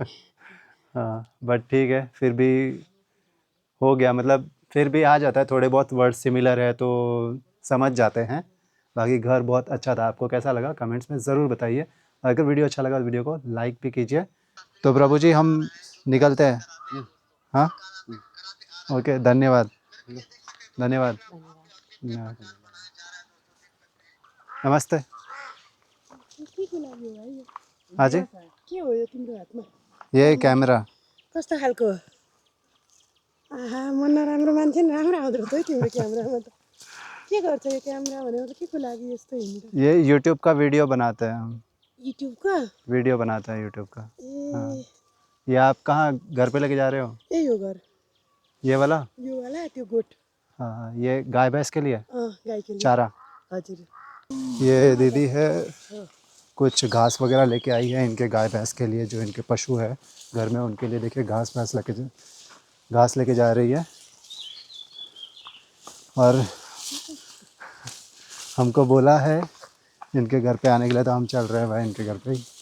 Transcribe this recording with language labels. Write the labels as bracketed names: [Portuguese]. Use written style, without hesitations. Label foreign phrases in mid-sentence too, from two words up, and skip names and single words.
[Hindi] हाँ, बट ठीक है, फिर भी हो गया, मतलब फिर भी आ जाता है, थोड़े बहुत वर्ड सिमिलर है तो समझ जाते हैं। बाकी घर बहुत अच्छा था। आपको कैसा लगा कमेंट्स में ज़रूर बताइए। अगर वीडियो अच्छा लगा तो वीडियो को लाइक भी कीजिए। तो प्रभु जी हम निकलते हैं। हाँ, ओके, धन्यवाद। धन्यवाद। धन्यवाद। धन्यवाद। नमस्ते। [Nepali] के लागि हो भाइ यो? [Hindi] हाँ जी, [Nepali] के हो यो तिम्रो हातमा? [Hindi] ये कैमरा। [Nepali] कस्तो खालको? आहा मन नराम्रो मान्छे नि राम्रो आउँदो रहेछ है तिम्रो क्यामेरामा त। के गर्छ यो क्यामेरा भनेको त के को लागि यस्तो हिँडिरहेको? [Hindi] ये यूट्यूब का वीडियो बनाते हैं हम। [Nepali] युट्युबको? [Hindi] वीडियो बनाते हैं यूट्यूब का। हाँ। ए ये आप कहाँ घर पे लेके जा रहे हो? [Nepali] यही हो घर। [Hindi] ये वाला? [Nepali] यो वाला त्यो गोठ। [Hindi] हाँ हाँ, ये गाय भैंस के लिए [Nepali] गाईको लिए। [Hindi] चारा। [Nepali] हजुर। [Hindi] ये दीदी है, कुछ घास वगैरह लेके आई है इनके गाय भैंस के लिए, जो इनके पशु है घर में, उनके लिए देखिए घास लेके जा रही है। और हमको बोला है इनके घर पे आने के लिए, तो हम चल रहे हैं भाई इनके घर पे ही।